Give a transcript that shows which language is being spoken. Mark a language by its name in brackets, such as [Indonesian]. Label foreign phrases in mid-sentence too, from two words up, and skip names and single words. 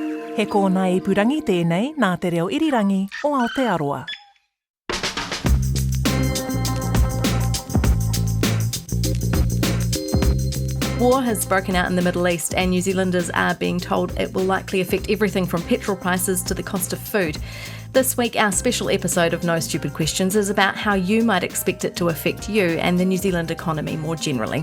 [Māori] He kōna I purangi tēnei nā te reo irirangi o Aotearoa. [English] War has broken out in the Middle East, and New Zealanders are being told it will likely affect everything from petrol prices to the cost of food. This week, our special episode of No Stupid Questions is about how you might expect it to affect you and the New Zealand economy more generally.